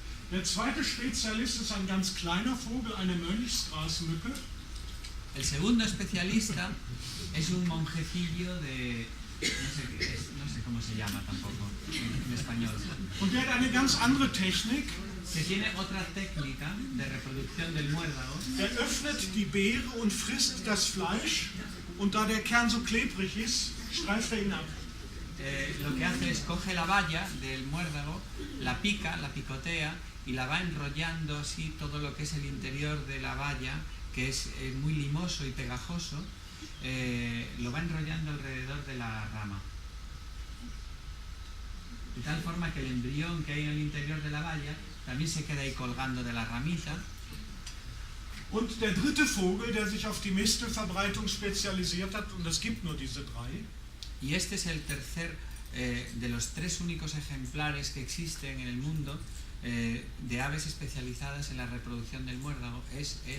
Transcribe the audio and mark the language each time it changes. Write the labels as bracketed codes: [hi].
[de] Der zweite Spezialist ist ein ganz kleiner Vogel, eine Mönchsgrasmücke. [es] El segundo especialista es un monjecillo de... No sé cómo se llama tampoco en español. [de] Und der hat eine ganz andere Technik. [es] Que tiene otra técnica de reproducción del muérdago. [de] Er öffnet die Beere und frisst das Fleisch, und da der Kern so klebrig ist, streift ihn ab. [es] Lo que hace es coge la baya del muérdago, la pica, la picotea y la va enrollando así todo lo que es el interior de la baya, que es muy limoso y pegajoso, lo va enrollando alrededor de la rama. De tal forma que el embrión que hay en el interior de la baya también se queda ahí colgando de la ramita. [de] Und der dritte Vogel, der sich auf die Mistelverbreitung spezialisiert hat, und es gibt nur diese drei, [es] Y este es el tercer de los 3 únicos ejemplares que existen en el mundo de aves especializadas en la reproducción del muérdago, es